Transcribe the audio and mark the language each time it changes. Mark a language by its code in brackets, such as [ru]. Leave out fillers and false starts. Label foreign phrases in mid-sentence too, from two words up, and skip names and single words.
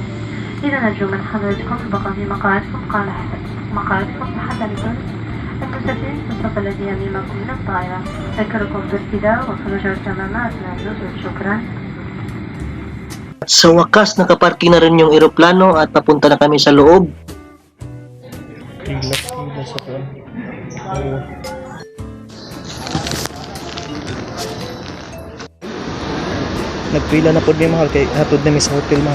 [ar] إذا نرجو من حضرتكم البقاء في مقاعدكم حتى لجلس المسافرين في الصف الذي يمينكم من الطائرة. أذكركم بارتداء وخروج الكمامة أثناء النزول. شكرا. [tl] Sa wakas, nakaparking na rin yung eroplano at papunta na kami sa loob. [ceb] Pila sa kuan. Nagpila na po ni mahal kay hatod na mi sa hotel mahal.